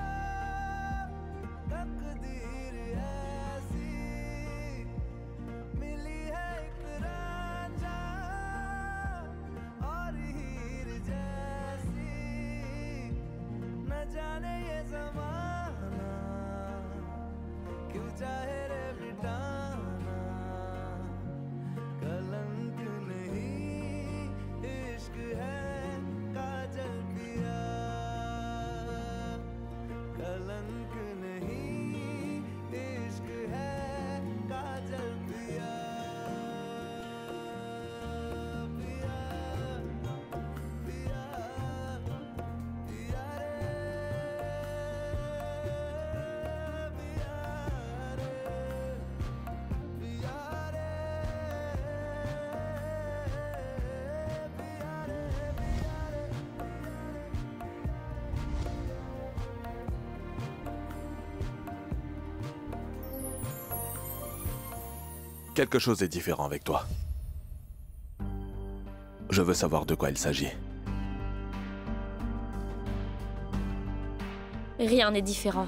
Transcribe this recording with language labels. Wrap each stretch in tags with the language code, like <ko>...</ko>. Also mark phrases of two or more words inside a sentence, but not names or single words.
<hi>तकदीर ऐसी मिली है, एक रांझा और हीर जैसी, न जाने ये ज़माना क्यों चाहे रे मिटाना, कलंक नहीं इश्क है काजल पिया, कलंक नहीं इश्क है काजल पिया, पिया पिया पिया रे, पिया रे, पिया रे, पिया रे, पिया रे।</hi> <fr>Quelque chose est différent avec toi. Je veux savoir de quoi il s'agit. Rien n'est différent.</fr>